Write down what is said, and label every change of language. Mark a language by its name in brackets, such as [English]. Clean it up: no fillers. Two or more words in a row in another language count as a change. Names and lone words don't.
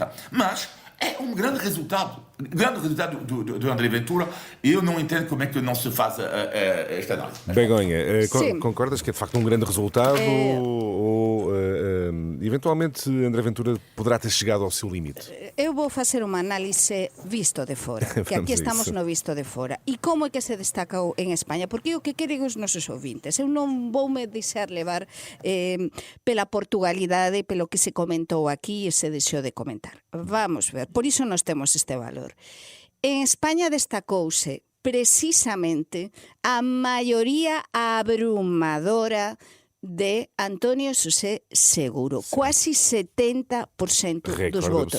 [Portuguese] Mas é um grande resultado do André Ventura, e eu não entendo como é que não se faz esta análise. Begonha, concordas que é de facto um grande resultado ou eventualmente André Ventura poderá ter chegado ao seu limite? [Galician] Eu vou facer uma análise visto de fora, que aquí estamos no visto de fora. E como é que se destacou en España? Porque o que queren os nosos ouvintes, eu non vou me deixar levar pela Portugalidade, pelo que se comentou aquí e se deixou de comentar. Vamos ver, por iso nós temos este valor. En España destacouse precisamente a maioría abrumadora de Antonio José Seguro, quase 70% dos votos.